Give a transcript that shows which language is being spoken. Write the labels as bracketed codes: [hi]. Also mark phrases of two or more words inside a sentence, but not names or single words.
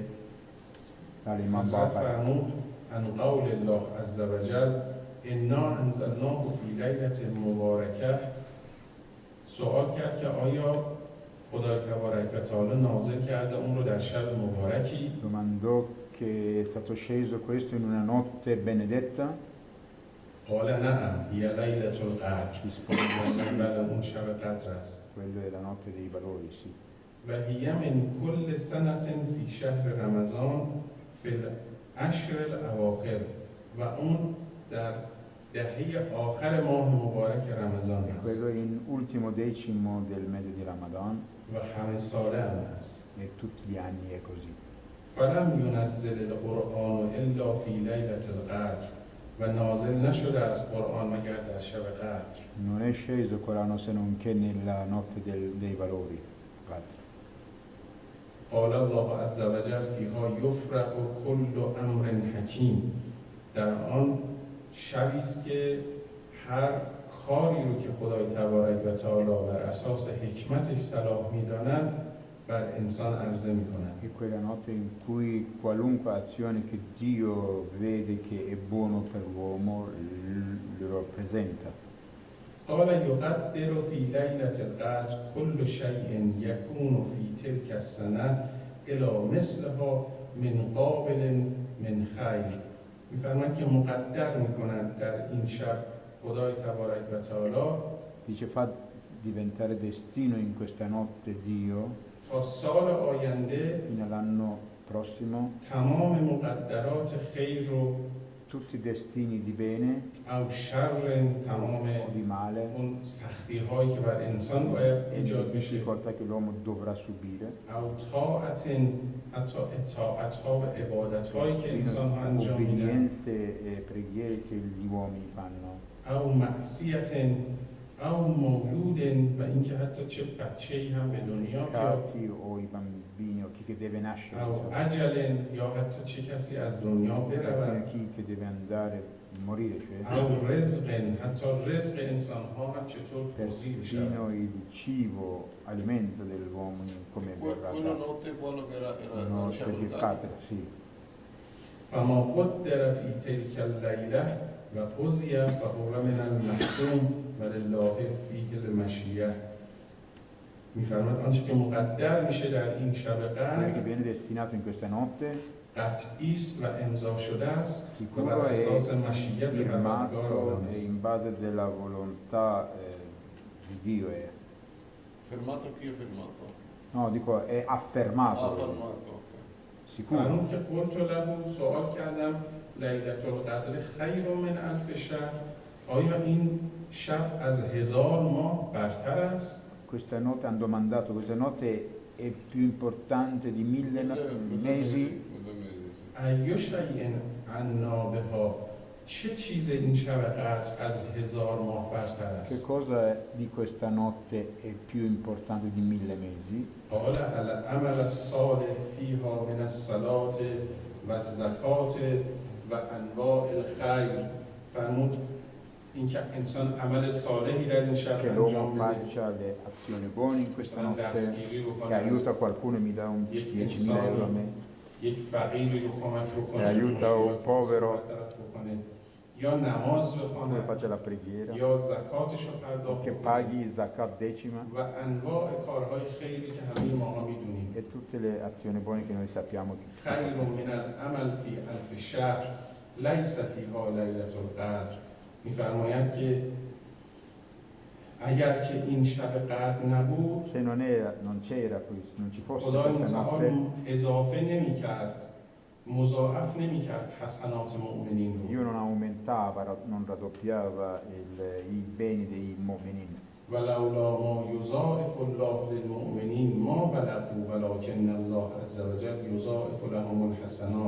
[it] Dall'Imam حضرت Baqir. [ar] فرمود ان قول الله عز وجل انا انزلناه فی لیلة مبارکه. [fa] سوال کرد که آیا خدای تبارک و تعالی نازل کرده اون رو در شب مبارکی؟ [it] Domandò che è stato sceso questo in una notte benedetta. [ar] قال نعم هی لیلة القدر. [it] Rispose [fa] بله اون شب قدر است. [it] quello è la notte dei valori, sì. [ar] و هی من کل سنة فی شهر رمضان فی العشر الاواخر. [fa] و اون در دهه آخر ماه مبارک رمضان [it] Quello [fa] است [it] è in ultimo decimo del mese di Ramadan [fa] و همه ساله هم است. [it] e tutti gli anni è così. [ar] فلم ینزل القرآن الا فی لیلة القدر. [fa] و نازل نشده از قرآن مگر در شب قدر. [it] Non è sceso il Corano se non che nella notte dei valori. Qadr. [ar] قال الله عز وجل فیها یفرق کل امر حکیم. [fa] در آن شبی است که هر کاری رو که خدای تبارک و تعالی بر اساس حکمتش صلاح میدانن بر انسان عرضه میکنن. [it] È quella notte in cui qualunque azione che Dio vede che è buono per l'uomo lo presenta. [ar] قال یقدر فی لیلة القدر كل شیء یکون فی تلک السنه الی مثلها من قابل من خیر. [fa] میفرماید که مقدر میکنند در این شب خدای تبارک و تعالی [it] Dice fa diventare destino in questa notte Dio, [fa] تا سال آینده [it] fino all'anno prossimo, [fa] تمام مقدرات خیر رو [it] tutti i destini di bene [fa] او شر تمام [it] o di male, [fa] اون سختی هایی که بر انسان باید ایجاد بشه [it] difficoltà che l'uomo dovrà subire, [fa] او طاعت حتی اطاعت ها و عبادت هایی که انسان ها انجام میدن [it] obbedienze e preghiere che gli uomini fanno, [fa] او معصیت او مولود و اینکه حتی چه بچه‌ای هم به دنیا بیاد [it] peccati o i bambini o chi che deve nascere, [fa] او [it] insomma, [fa] اجل یا حتی چه کسی از دنیا برود [it] chi che deve andare morire, cioè [fa] او رزق حتی رزق انسان ها هم چطور توزیع بشه. [it] persino il cibo, alimento dell'uomo, come verrà Quella dato. notte quello che era Notte di Qadr, sì. [ar] فما قدر فی تلک اللیله و قضی فهو من المحکوم ولله فیه المشیه. [fa] میفرماد آنچه که مقدر میشه در این شب [it] Quello che [fa] قدر [it] viene destinato in questa notte [fa] قطعی است و امضا شده است و بر [it] sicuro è [fa] اساس مشیت پروردگار [it] firmato [fa] عالم [it] e [fa] است. [it] in base della volontà di Dio è. Fermato chi è fermato? No, dico è affermato. Fermato, ok. Sicuro. [fa] فرمود که [ar] قلت له [fa] سوال کردم [ar] لیلة القدر خیر من الف شهر، [fa] آیا این شب از 1000 ماه برتر است؟ [it] Questa notte hanno domandato, questa notte è più importante di 1000 mesi? [ar] ای شیء عنا بها، [fa] چه چیز این شب قدر از 1000 ماه برتر [it] Che [fa] است؟ [it] cosa di questa notte è più importante di 1000 mesi? [ar] قال العمل الصالح فیها من الصلاة و الزکات و انواع الخیر. [fa] فرمود اینکه انسان عمل صالحی در این شب [it] Che l'uomo [fa] انجام بده، [it] faccia le azioni buone in questa [fa] مثلا [it] notte, [fa] دستگیری رو [it] che [fa] کنه، [it] aiuta qualcuno e mi dà un 10.000 euro a me, [fa] یک فقیری رو کمک بکنه، [it] aiuta un povero, [fa] برطرف بکنه، یا نماز [it] che [fa] بخونه، [it] faccia la preghiera, [fa] یا زکاتش رو پرداخت [it] che [fa] بکنه [it] paghi zakat decima [fa] و انواع کارهای خیری که همه ماها میدونیم. [it] e tutte le azioni buone che noi sappiamo che [ar] خیر من العمل فی الف شهر لیس فیها لیلة القدر. [fa] میفرمایند که اگر که این شب قدر نبود [it] se non ci fosse [fa] خدای [it] questa [fa] متعال [it] notte, [fa] اضافه نمی کرد، مضاعف نمی کرد حسنات مؤمنین رو. [it] Dio non aumentava, non raddoppiava i beni dei mu'minin. [ar] ولولا ما یضاعف الله للمؤمنین ما بلغوا ولکن الله عز وجل یضاعف لهم الحسنات.